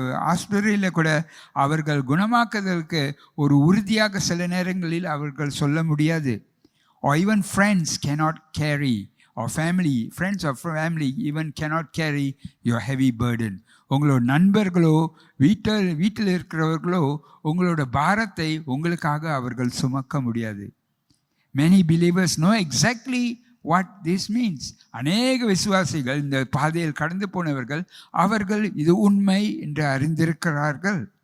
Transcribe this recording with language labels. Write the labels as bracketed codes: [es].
[ta] ஆஸ்பத்திரியில் கூட அவர்கள் குணமாக்குதலுக்கு ஒரு உறுதியாக சில நேரங்களில் அவர்கள் சொல்ல முடியாது. [en] Or even friends cannot carry, or friends or family even cannot carry your heavy burden. [ta] உங்களோட நண்பர்களோ வீட்டில் இருக்கிறவர்களோ உங்களோட பாரத்தை உங்களுக்காக அவர்கள் சுமக்க முடியாது. [en] Many believers know exactly what this means. [ta] அநேக விசுவாசிகள், இந்த பாதையில் கடந்து போனவர்கள், அவர்கள் இது உண்மை என்று அறிந்திருக்கிறார்கள்.